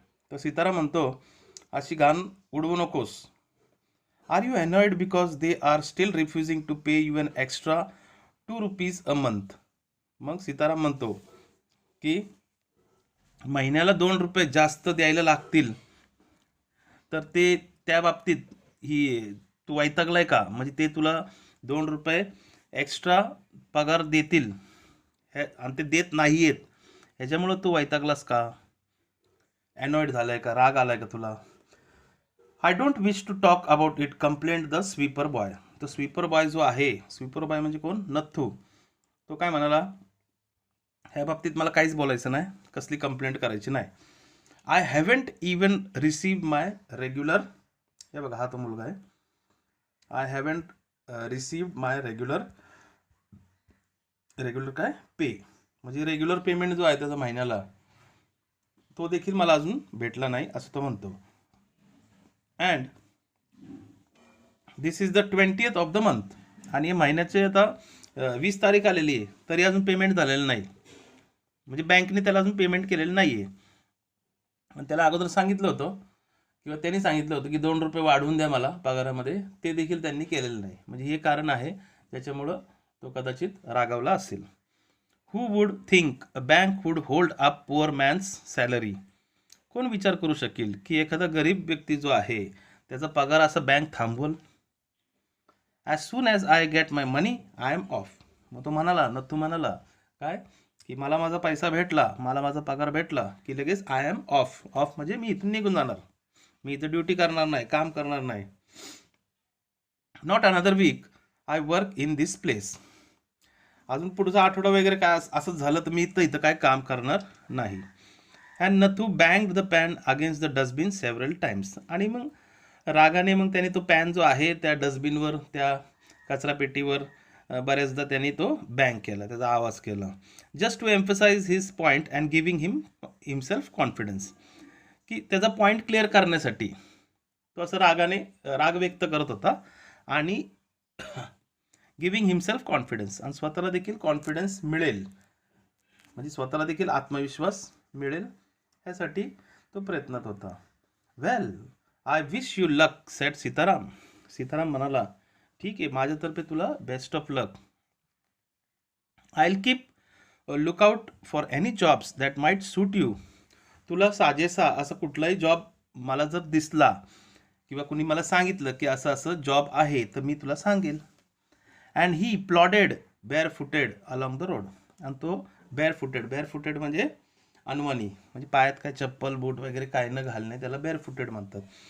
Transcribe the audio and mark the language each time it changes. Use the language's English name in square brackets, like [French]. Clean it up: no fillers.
[Marathi] तर सीताराम म्हणतो, अशी घाण उडवू नकोस. [English] Are you annoyed because they are still refusing to pay you an extra ₹2 a month. [Marathi] मग सीताराम म्हणतो की महिन्याला ₹2 जास्त द्यायला लागतील, तर ते त्या बाबतीत ही तू वैतागलाय का, म्हणजे ते तुला ₹2 एक्स्ट्रा पगार देतील आणि ते देत नाही आहेत, ह्याच्यामुळं तू वैतागलास का, अनॉइड झालाय का, राग आलाय का तुला. [English] I don't wish to talk about it complaint the sweeper boy. [Marathi] तो स्वीपर बॉय जो आहे, स्वीपर बॉय म्हणजे कोण, नथू, तो काय म्हणाला, ह्या बाबतीत मला काहीच बोलायचं नाही, कसली कंप्लेंट करायची नाही. [English] I haven't even received my regular, [Marathi] हे बघा हा तो मुलगा आहे, [English] I haven't received my regular [Marathi] काय पे, म्हणजे रेग्युलर पेमेंट जो आहे त्याचा महिन्याला, तो देखील मला अजून भेटला नाही, असं तो म्हणतो. [English] And this is the 20th of the month. [Marathi] आणि महिन्याचे आता 20 तारीख आलेली आहे, तरी अजून पेमेंट झालेलं नाही, म्हणजे बँकने त्याला अजून पेमेंट केलेलं नाही आहे. आणि त्याला अगोदर सांगितलं होतं किंवा त्यांनी सांगितलं होतं की ₹2 वाढवून द्या मला पगारामध्ये, ते देखील त्यांनी केलेलं नाही. म्हणजे हे कारण आहे त्याच्यामुळं तो कदाचित रागावला असेल. [English] Who would think a bank would hold up poor man's salary? [Marathi] कोण विचार करू शकेल की एखादा गरीब व्यक्ती जो आहे त्याचा पगार असा bank थांबवल? [English] As soon as I get my money I am off. [Marathi] मग तो म्हणाला, नथू म्हणाला काय, की मला माझा पैसा भेटला, मला माझा पगार भेटला की लगेच [English] I am off. [Marathi] ऑफ म्हणजे मी इथून निघून जाणार, मी इथं ड्युटी करणार नाही, काम करणार नाही. [English] Not another week I work in this place. [Marathi] अजून पुढचा आठवडा वगैरे काय असं झालं तर मी इथं काय काम करणार नाही. [English] And Nathu bang the pan against the dustbin several times. [Marathi] आणि मग रागाने मग त्याने तो पॅन जो आहे त्या डस्टबिनवर, त्या कचरापेटीवर बऱ्याचदा त्यांनी तो बँग केला, त्याचा आवाज केला. [English] Just to emphasize his point and giving himself confidence. [Marathi] की त्याचा पॉईंट क्लिअर करण्यासाठी तो असं रागाने राग व्यक्त करत होता आणि [English] giving himself confidence, [Marathi] आणि स्वतःला देखील कॉन्फिडन्स मिळेल, म्हणजे स्वतःला देखील आत्मविश्वास मिळेल ह्यासाठी तो प्रयत्नात होता. [English] Well I wish you luck said Sitaram. [Marathi] Sitaram म्हणाला, ठीक आहे, माझ्यातर्फे तुला best of luck. [English] I will keep lookout for any jobs that might suit you. [Marathi] तुला साजेसा असा कुठलाही जॉब मला जर दिसला किंवा कुणी मला सांगितलं की असं असं जॉब आहे तर मी तुला सांगेल. [English] And he plodded bare footed along the road. [Marathi] आणि तो बेअर फुटेड म्हणजे अनवाणी, म्हणजे पायात काय चप्पल बूट वगैरे काय न घालणे त्याला बेअर फुटेड म्हणतात.